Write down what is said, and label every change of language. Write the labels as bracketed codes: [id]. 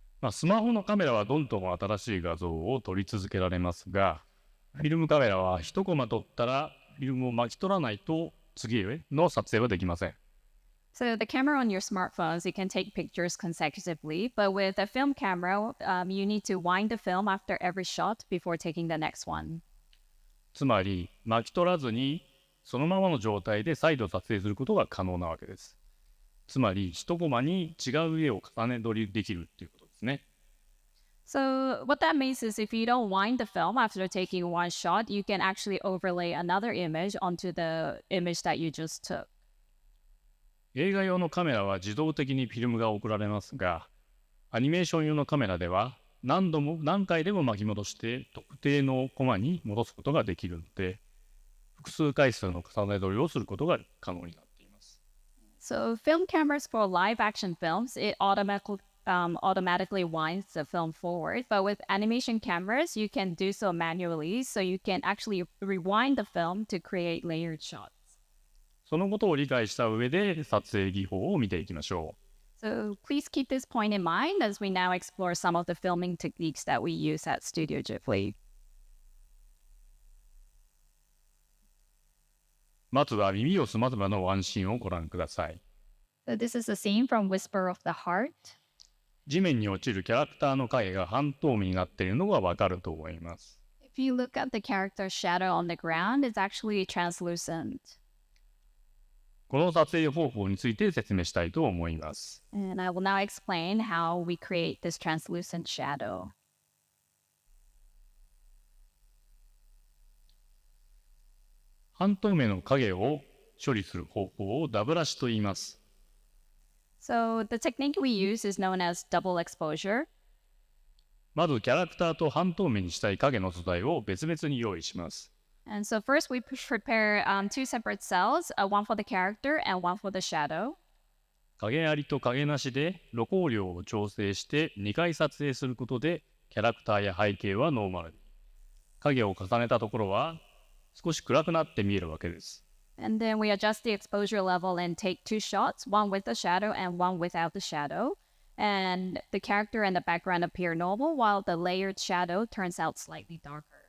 [ja] スマホのカメラはどんどん新しい画像を撮り続けられますが、フィルムカメラは一コマ撮ったらフィルムを巻き取らないと次への撮影はできません。 [en] So the camera on your smartphones, you can take pictures consecutively, but with a film camera, you need to wind the film after every shot before taking the next one. [ja] つまり巻き取らずにそのままの状態で再度撮影することが可能なわけです。つまり一コマに違う絵を重ね撮りできるということですね。 [en] So what that means is if you don't wind the film after taking one shot, you can actually overlay another image onto the image that you just took. [ja] 映画用のカメラは自動的にフィルムが送られますが、アニメーション用のカメラでは何回でも巻き戻して特定のコマに戻すことができるので、複数回数の重ね撮りをすることが可能になっています。 [en] So film cameras for live action films, it automatically winds the film forward, but with animation cameras, you can do so manually, so you can actually rewind the film to create layered shots. [ja] そのことを理解した上で撮影技法を見ていきましょう。 [en] So please keep this point in mind as we now explore some of the filming techniques that we use at Studio Ghibli. [ja] まずは耳をすませばのワンシーンをご覧ください。 [en] So this is a scene from Whisper of the Heart. [ja] 地面に落ちるキャラクターの影が半透明になっているのがわかると思います。 [en] If you look at the character's shadow on the ground, it's actually translucent. [ja] この撮影方法について説明したいと思います。 [en] And I will now explain how we create this translucent shadow. [ja] 半透明の影を処理する方法をダブラシと言います。 [en] So the technique we use is known as double exposure. [ja] まずキャラクターと半透明にしたい影の素材を別々に用意します。 [en] And so first we prepare two separate cells, one for the character and one for the shadow. [ja] 影ありと影なしで露光量を調整して2回撮影することでキャラクターや背景はノーマルに、影を重ねたところは少し暗くなって見えるわけです。 [en] And then we adjust the exposure level and take two shots, one with the shadow and one without the shadow. And the character and the background appear normal while the layered shadow turns out slightly darker.